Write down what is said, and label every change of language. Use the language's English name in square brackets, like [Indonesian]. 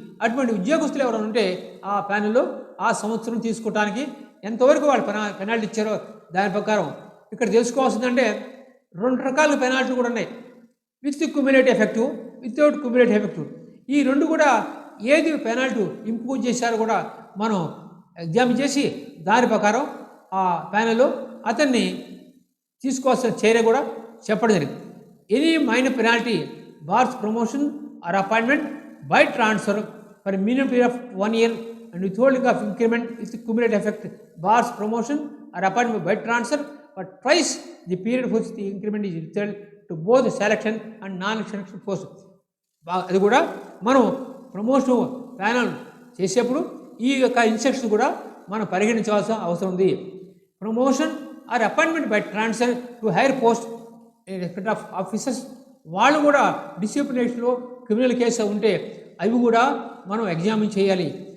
[Telugu] అటువంటి ఉద్యోగస్తులు ఎవరైనా ఉంటే ఆ ప్యానల్లో ఆ సంవత్సరం తీసుకోవడానికి ఎంతవరకు వాళ్ళు పెనాల్టీ ఇచ్చారో దాని ప్రకారం ఇక్కడ తెలుసుకోవాల్సిందంటే 2 రకాల పెనాల్టీ కూడా ఉన్నాయి. [English] With cumulative effective, without cumulative effective. [Telugu] ఈ 2 కూడా ఏది పెనాల్టీ ఇంపోజ్ చేశారో కూడా మనం ఎగ్జామిన్ చేసి దాని ప్రకారం ఆ ప్యానెల్లో అతన్ని తీసుకోవాల్సిన చర్య కూడా చెప్పడం జరిగింది. [English] Any minor penalty bars promotion or appointment by transfer for minimum period of 1 year and withholding of increment with cumulative effect bars promotion or appointment by transfer for twice the period which the increment is withheld to both selection and non-selection posts. [Telugu] అది కూడా మనం promotion panel చేసేప్పుడు ఈ యొక్క instruction కూడా మనం పరిగణించవలసిన అవసరం ఉంది. [English] promotion or appointment by transfer to higher post in respect of officers, [Telugu] వాళ్ళు కూడా డిసిప్లినేషన్లో క్రిమినల్ కేసు ఉంటే అవి కూడా మనం ఎగ్జామిన్ చేయాలి.